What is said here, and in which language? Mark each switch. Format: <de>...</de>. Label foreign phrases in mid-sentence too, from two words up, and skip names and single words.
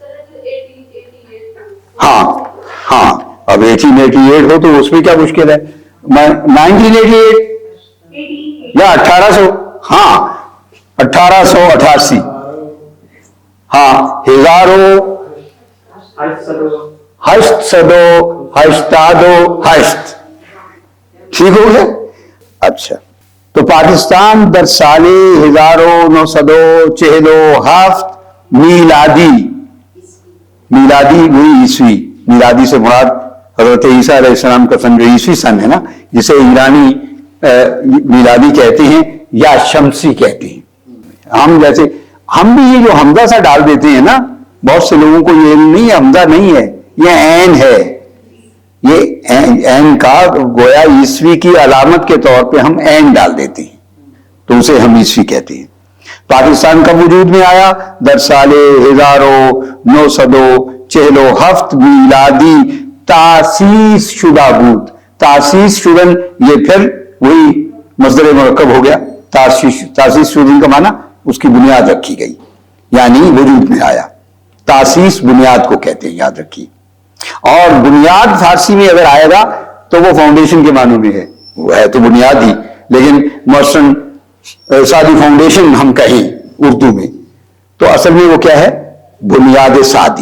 <ur>ہاں, اب 1888 ہو تو اس میں کیا مشکل ہے, 1988 یا 1800, ہاں 1888, ہاں 1888, ٹھیک ہو گیا. اچھا, تو</ur> <fa>پاکستان در سال 1947 میلادی</fa> <ur>وہی عیسوی, میلادی سے مراد حضرت عیسیٰ علیہ السلام کا سن جو عیسوی سن ہے نا, جسے ایرانی میلادی کہتے ہیں یا شمسی کہتے ہیں. ہم بھی یہ جو حمزہ سا ڈال دیتے ہیں نا, بہت سے لوگوں کو یہ نہیں, حمزہ نہیں ہے, یہ عین ہے. یہ عین کا گویا عیسوی کی علامت کے طور پہ ہم عین ڈال دیتے ہیں, تو اسے ہم عیسوی کہتے ہیں. پاکستان کا وجود میں آیا</ur> <fa>در سال 1947 میلادی تاسیس شدہ بود. تاسیس شدن</fa> <ur>یہ پھر وہی مصدر مرکب ہو گیا.</ur> <fa>تاسیس شدن</fa> <ur>کا معنی اس کی بنیاد رکھی گئی, یعنی وجود میں آیا. تاسیس بنیاد کو کہتے ہیں, یاد رکھیے. اور بنیاد فارسی میں اگر آئے گا تو وہ فاؤنڈیشن کے معنوں میں ہے, وہ ہے تو بنیاد ہی, لیکن مثلاً سادی فاؤنڈیشن ہم کہیں اردو میں تو اصل میں وہ کیا ہے, بنیاد سادی.</ur>